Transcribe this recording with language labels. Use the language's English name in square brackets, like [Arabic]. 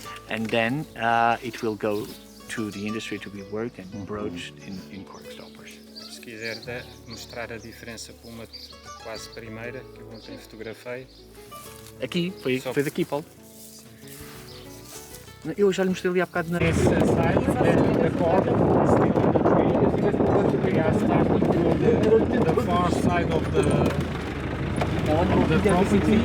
[English] And then it will go to the industry to be worked and broached in cork stoppers. [Portuguese] Se quiser mostrar a diferença para uma quase primeira, que eu ontem fotografei. Aqui, fez aqui, Paulo. Eu já lhe mostrei ali há bocado na... [English] This side, the cork is still on the tree. We are starting to the far side of the property.